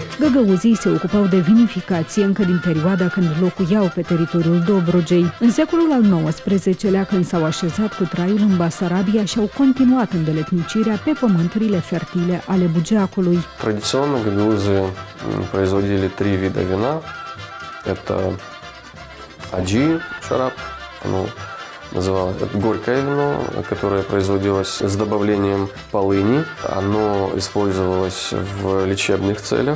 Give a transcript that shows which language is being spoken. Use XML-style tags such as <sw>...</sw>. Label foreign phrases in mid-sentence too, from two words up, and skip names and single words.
<ro>Găgăuzii se ocupau de vinificație încă din perioada când locuiau pe teritoriul Dobrogei. În secolul al XIX-lea, când s-au așezat cu traiul în Basarabia, și-au continuat îndeletnicirea pe pământurile fertile ale Bugeacului.</ro> <ru>Традиционно гагаузы производили 3 вида вина. Это аджи, шараб, оно называлось горькое вино, которое производилось с добавлением полыни. Оно использовалось в лечебных целях.</ru>